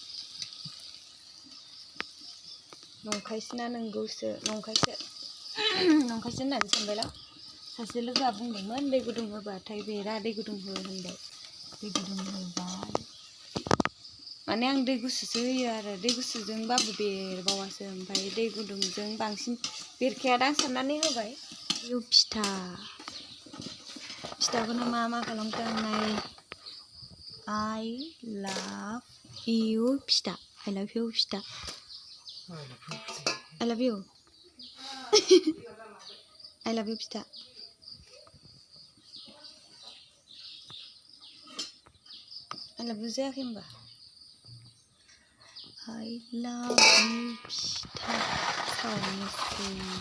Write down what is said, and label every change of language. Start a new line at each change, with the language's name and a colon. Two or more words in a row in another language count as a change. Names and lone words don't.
Bodo: नंखायसोना नंगौसो नंखायसो होननानै सानबायलां सासे लोगोआ बुंदोंमोन दै गुदुं होबाथाय बेरा दै गुदुं हो होनबाय दै गुदुं होबाय माने आं दै गुसुसो होयो आरो दै गुसुजोंबाबो बेरबावासो ओमफ्राय दै गुदुंजों बांसिन बेरखायादां साननानै होबाय इउ फिथाखौनो मा खालामखो आं नाय
English: I love you
Bodo: फिथा
English: I love you
Bodo: फिथा
English: I love you I love you
Bodo: फिथा
English: I love you
Bodo: जायाखै होमबा
English: I love you
Bodo: फिथा सावनोसै